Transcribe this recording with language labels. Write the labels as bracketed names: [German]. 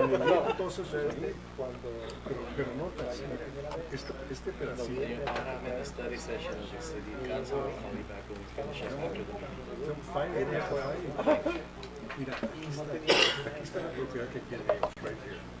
[Spanish] Entonces, pero notas, este pedacito. [English] I'm in a study session of the city council. I'll call you back when we finish up after the meeting. [Spanish] Mira, aquí está la propiedad que quiere ellos, [English] right here.